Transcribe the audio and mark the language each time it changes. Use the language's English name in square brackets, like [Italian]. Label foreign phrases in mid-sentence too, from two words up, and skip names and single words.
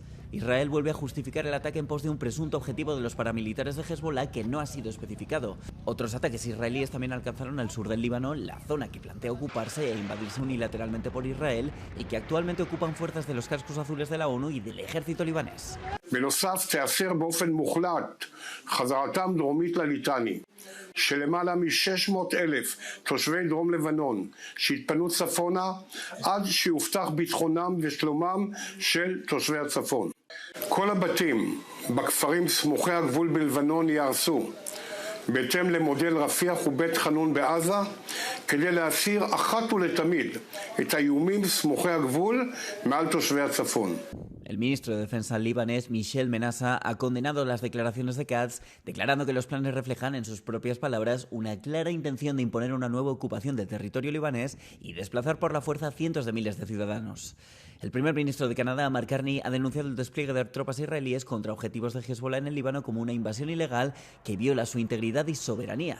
[Spanish] Israel vuelve a justificar el ataque en pos de un presunto objetivo de los paramilitares de Hezbollah que no ha sido especificado. Otros ataques israelíes también alcanzaron al sur del Líbano, la zona que plantea ocuparse e invadirse unilateralmente por Israel y que actualmente ocupan fuerzas de los cascos azules de la ONU y del ejército libanés. [Hebrew] בנוסף תיאסר באופן מוחלט חזרתם דרומית לליטני. שלמעלה מ-600,000 תושבי דרום לבנון שהתפנו צפונה עד שיובטח ביטחונם ושלומם של תושבי הצפון. כל הבתים בכפרים סמוכי הגבול בלבנון יהרסו בהתאם למודל רפיח ובית חנון בעזה, כדי להסיר אחת ולתמיד את האיומים סמוכי הגבול מעל תושבי הצפון. [Spanish] El ministro de Defensa libanés, Michel Menassa, ha condenado las declaraciones de Katz, declarando que los planes reflejan, en sus propias palabras, una clara intención de imponer una nueva ocupación de territorio libanés y desplazar por la fuerza a cientos de miles de ciudadanos. El primer ministro de Canadá, Mark Carney, ha denunciado el despliegue de tropas israelíes contra objetivos de Hezbollah en el Líbano como una invasión ilegal que viola su integridad y soberanía.